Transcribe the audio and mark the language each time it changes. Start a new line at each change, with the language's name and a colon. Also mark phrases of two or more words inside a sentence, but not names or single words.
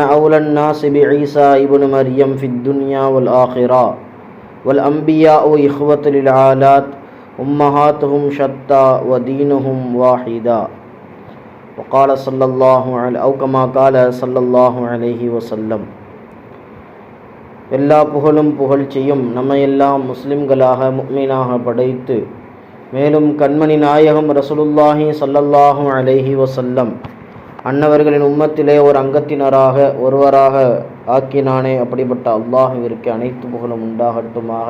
Arabic: أولى الناس بعيسى ابن مريم في الدنيا والآخرة والأنبياء إخوة للعالات أمهاتهم شتى ودينهم واحدا وقال صلى الله عليه أو كما قال صلى الله عليه وسلم.
Tamil: எல்லா புகழும் புகழ்ச்சியும் நம்மையெல்லாம் முஸ்லிம்களாக முஃமினாக படைத்து மேலும் கண்மணி நாயகம்
Arabic: رسول الله صلى الله عليه وسلم
Tamil: அன்னவர்களின் உம்மத்திலே ஒரு அங்கத்தினராக ஒருவராக ஆக்கினானே, அப்படிப்பட்ட அல்லாஹ்விற்கு அனைத்து புகழும் உண்டாகட்டுமாக.